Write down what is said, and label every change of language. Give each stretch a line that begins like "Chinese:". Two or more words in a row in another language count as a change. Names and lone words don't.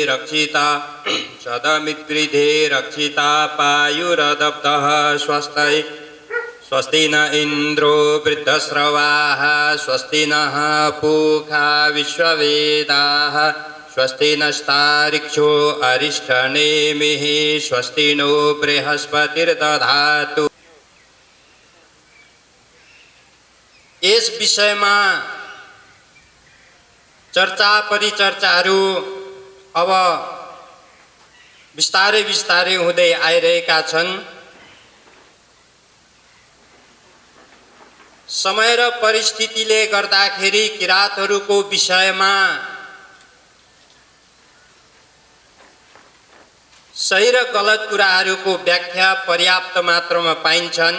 Sanskrit: रक्षिता पायुरदब्धः स्वस्ति न इन्द्रो वृद्धस्रवाः स्वस्ति नः पूषा विश्ववेदाः स्वस्ति नस्तारिक्षो अरिष्ठनेमिः स्वस्ति नो बृहस्पतिर्दधातु।
Nepali: यस विषयमा चर्चा परिचर्चाहरू अब बिस्तारै हुँदै आइरहेका छन्। समय र परिस्थितिले गर्दाखेरि किरातहरूको विषयमा सही र गलत कुराहरूको व्याख्या पर्याप्त मात्रामा पाइन्छन्।